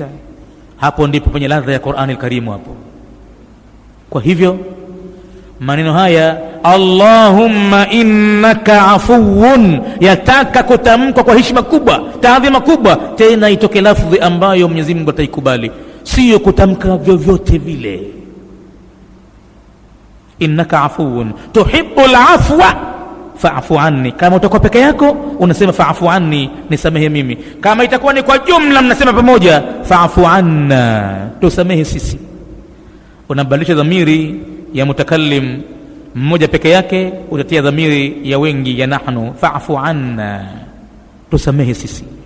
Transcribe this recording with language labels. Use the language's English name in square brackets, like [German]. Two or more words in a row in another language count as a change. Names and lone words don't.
[Swahili] Hapo ndipo penye ladha ya [Arabic] القرآن الكريم [Swahili] hapo. Kwa hivyo maneno haya [Arabic] اللهم إنك عفو [Swahili] yataka kutamkwa kwa heshima kubwa, taadhima kubwa, tena itoke lafdhi ambayo Mwenyezi Mungu ataikubali, sio kutamka vyovyote vile. [Arabic] إنك عفو تحب العفو فاعف عني. [Swahili] Kama utakuwa peke yako unasema [Arabic] فاعف عني, [Swahili] nisamehe mimi. Kama itakuwa ni kwa jumla mnasema pamoja [Arabic] فاعف عنا, [Swahili] tusamehe sisi. Unabadilisha dhamiri ya mutakallim mmoja peke yake, utatia dhamiri ya wengi ya nahnu, [Arabic] فاعف عنا, [Swahili] tusamehe sisi.